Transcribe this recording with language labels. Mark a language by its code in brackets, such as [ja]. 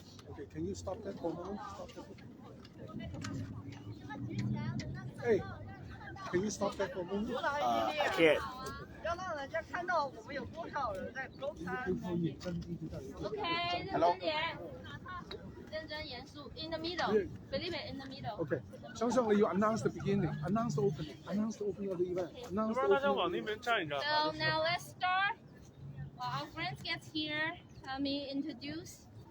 [en] Okay, can you stop that for a moment? Stop that. Hey, can you stop that for a moment? I can't. [zh] 要让人家看到我们有多少人在沟餐。 [en] OK， [zh] 认真严肃 [en] ，in the middle，Felipe in the middle。 Okay. [zh] 想想你要 [en] announce the beginning, announce the opening, announce the opening of the event, announce the opening. So now let's start. While our friends get here, let me introduce.